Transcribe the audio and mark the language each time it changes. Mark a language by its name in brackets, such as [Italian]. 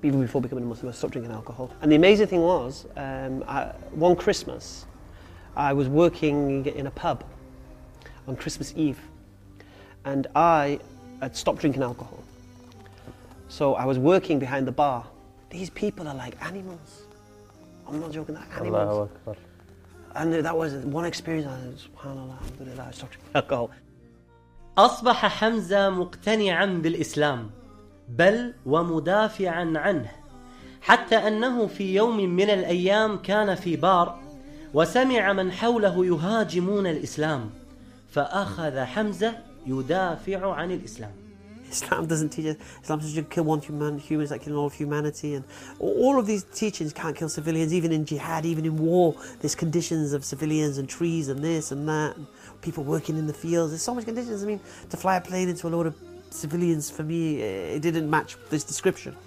[English] Even before becoming a Muslim, I stopped drinking alcohol. And the amazing thing was, one Christmas, I was working in a pub on Christmas Eve. And I had stopped drinking alcohol. So I was working behind the bar. These people are like animals. I'm not joking, they're animals. Allahu Akbar. And that was one experience. Subhanallah, alhamdulillah, I stopped drinking alcohol. [Arabic] أصبح حمزة مقتنعاً بالإسلام بل ومدافعاً عنه، حتى أنه في يوم من الأيام كان في بار وسمع من حوله يهاجمون الإسلام، فأخذ حمزة يدافع عن الإسلام. [English] Islam doesn't teach us. Islam says you kill one human, humans like killing all of humanity, and all of these teachings can't kill civilians, even in jihad, even in war. There's conditions of civilians and trees and this and that, and people working in the fields. There's so much conditions. I mean, to fly a plane into a load of civilians, for me, it didn't match this description.